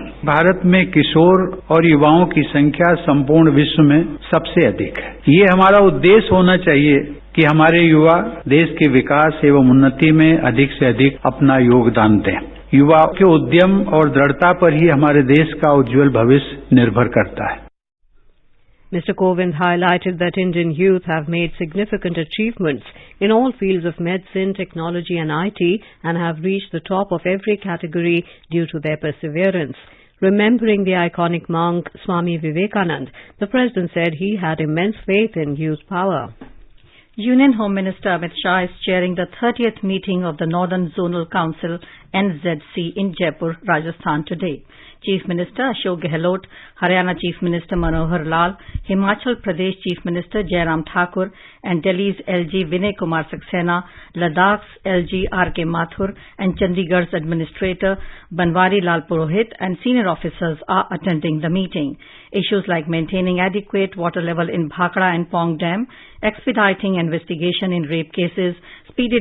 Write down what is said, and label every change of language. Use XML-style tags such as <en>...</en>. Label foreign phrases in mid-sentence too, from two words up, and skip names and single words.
<hi>भारत में किशोर और युवाओं की संख्या संपूर्ण विश्व में सबसे अधिक है। ये हमारा उद्देश्य होना चाहिए कि हमारे युवा देश के विकास एवं उन्नति में अधिक से अधिक अपना योगदान दें। युवा के उद्यम और दृढ़ता पर ही हमारे देश का उज्जवल भविष्य निर्भर करता है।</hi> <en>Mr. Kovind highlighted that Indian youth have made significant achievements in all fields of medicine, technology and IT and have reached the top of every category due to their perseverance. Remembering the iconic monk Swami Vivekanand, the President said he had immense faith in youth power. Union Home Minister Amit Shah is chairing the 30th meeting of the Northern Zonal Council NZC in Jaipur, Rajasthan today. Chief Minister Ashok Gehlot, Haryana Chief Minister Manohar Lal, Himachal Pradesh Chief Minister Jairam Thakur, and Delhi's LG Vinay Kumar Saxena, Ladakh's LG R.K. Mathur, and Chandigarh's Administrator Banwari Lal Purohit and senior officers are attending the meeting. Issues like maintaining adequate water level in Bhakra and Pong Dam, expediting investigation in rape cases, speedy</en>